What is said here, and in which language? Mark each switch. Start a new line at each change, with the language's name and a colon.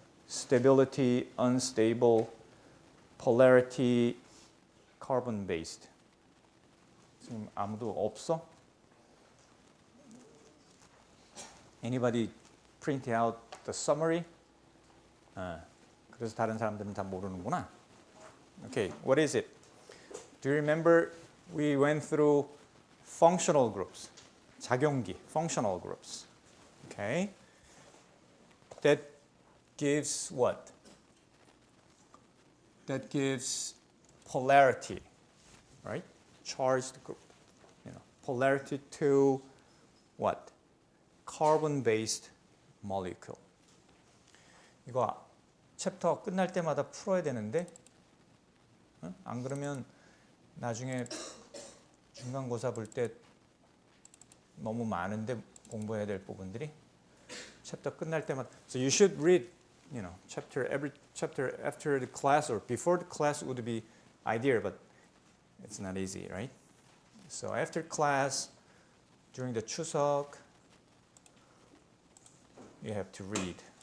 English: Stability, unstable. Polarity, carbon-based.
Korean: 지금 아무도 없어?
English: Anybody print out the summary?
Korean: 그래서 다른 사람들은 다 모르는구나.
English: Okay, what is it? Do you remember we went through functional groups, 작용기, functional groups. Okay, that gives what? That gives polarity, right? Charged group. Polarity to what? Carbon-based molecule.
Korean: 이거 챕터 끝날 때마다 풀어야 되는데 안 그러면 나중에 중간고사 볼 때 너무 많은데 공부해야 될 부분들이 챕터 끝날 때마다.
English: So you should read, every chapter after the class or before the class would be ideal, but it's not easy, right? So after class, during the 추석, you have to read.